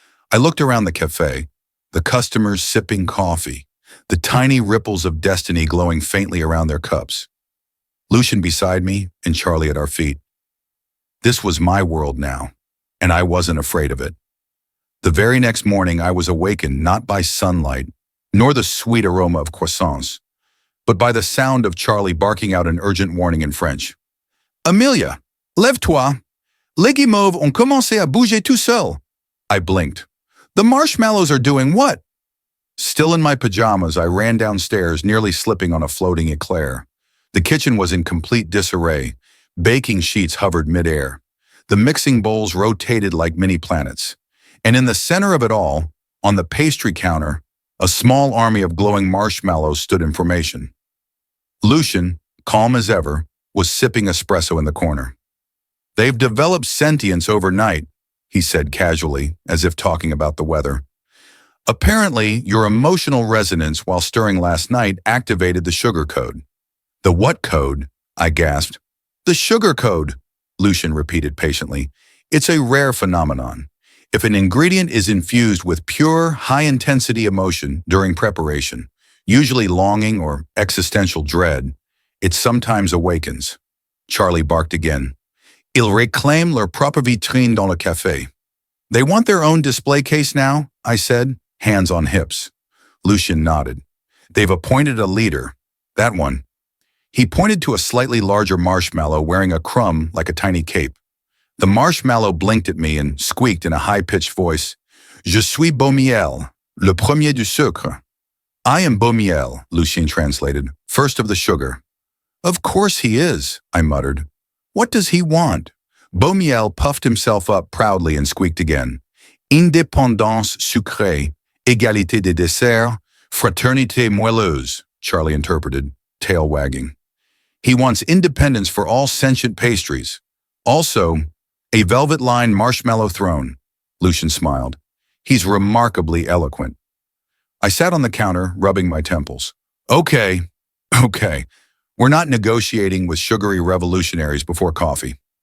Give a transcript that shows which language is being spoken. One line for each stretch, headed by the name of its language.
English: I looked around the cafe, the customers sipping coffee, the tiny ripples of destiny glowing faintly around their cups. Lucien beside me and Charlie at our feet. This was my world now, and I wasn't afraid of it. The very next morning, I was awakened not by sunlight, nor the sweet aroma of croissants, but by the sound of Charlie barking out an urgent warning in French.
French: Amelia, lève-toi. Les guimauves ont commencé à bouger tout seul.
English: I blinked. The marshmallows are doing what? Still in my pajamas, I ran downstairs, nearly slipping on a floating eclair. The kitchen was in complete disarray. Baking sheets hovered midair. The mixing bowls rotated like mini planets. And in the center of it all, on the pastry counter, a small army of glowing marshmallows stood in formation. Lucien, calm as ever, was sipping espresso in the corner. They've developed sentience overnight, he said casually, as if talking about the weather. Apparently, your emotional resonance while stirring last night activated the sugar code. The what code? I gasped. The sugar code, Lucien repeated patiently. It's a rare phenomenon. If an ingredient is infused with pure, high-intensity emotion during preparation, usually longing or existential dread, it sometimes awakens. Charlie barked again.
French: Ils réclament leur propre vitrine dans le café.
English: They want their own display case now, I said, hands on hips. Lucien nodded. They've appointed a leader. That one. He pointed to a slightly larger marshmallow wearing a crumb like a tiny cape. The marshmallow blinked at me and squeaked in a high-pitched voice.
French: Je suis Beaumiel, le premier du sucre.
English: I am Beaumiel, Lucien translated, first of the sugar. Of course he is, I muttered. What does he want? Beaumiel puffed himself up proudly and squeaked again.
French: Indépendance sucrée, égalité des desserts, fraternité moelleuse,
English: Charlie interpreted, tail wagging. He wants independence for all sentient pastries. Also, a velvet-lined marshmallow throne, Lucien smiled. He's remarkably eloquent. I sat on the counter, rubbing my temples. Okay. We're not negotiating with sugary revolutionaries before coffee.